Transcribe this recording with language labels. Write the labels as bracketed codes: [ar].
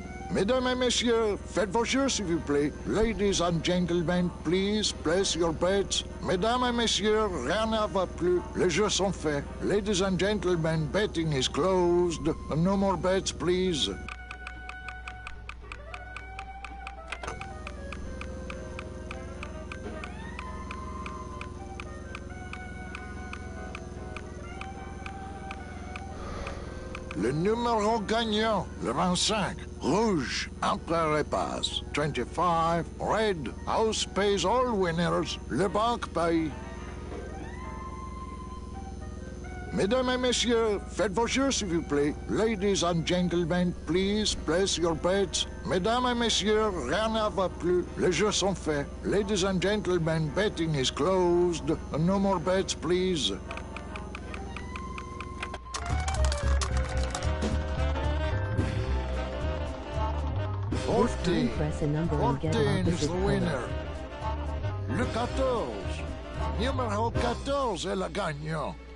[fr] Mesdames et messieurs, faites vos jeux s'il vous plaît. [en] Ladies and gentlemen, please place your bets. [fr] Mesdames et messieurs, rien ne va plus. Les jeux sont faits. [en] Ladies and gentlemen, betting is closed. No more bets, please. [fr] Le numéro gagnant, le 25. Rouge, Empereur passe. 25. [en] Red, House pays all winners. [fr] Le banque paye. Mesdames et messieurs, faites vos jeux s'il vous plaît. [en] Ladies and gentlemen, please place your bets. [fr] Mesdames et messieurs, rien ne va plus. Les jeux sont faits. [en] Ladies and gentlemen, betting is closed. No more bets, please. Press a number and get 14 is opposite the color. [fr] winner. Le 14. Numéro 14 est le gagnant.